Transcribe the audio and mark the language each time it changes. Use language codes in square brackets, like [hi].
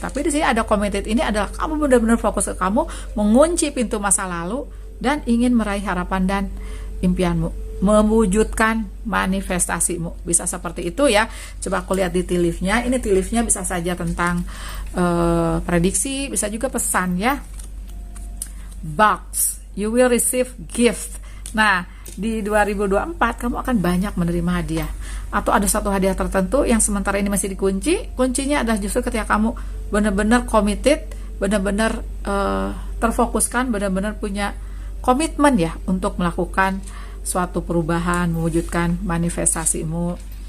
[id] Tapi di sini ada committed ini adalah kamu benar-benar fokus ke kamu, mengunci pintu masa lalu dan ingin meraih harapan dan impianmu, mewujudkan manifestasimu. Bisa seperti itu ya. Coba aku lihat di tea leaf-nya. Ini tea leaf-nya bisa saja tentang prediksi, bisa juga pesan ya. [en] Box, you will receive gift. [id] Nah, di 2024 kamu akan banyak menerima hadiah, atau ada satu hadiah tertentu yang sementara ini masih dikunci. Kuncinya adalah justru ketika kamu benar-benar committed, benar-benar terfokuskan, benar-benar punya komitmen ya untuk melakukan suatu perubahan, mewujudkan manifestasimu.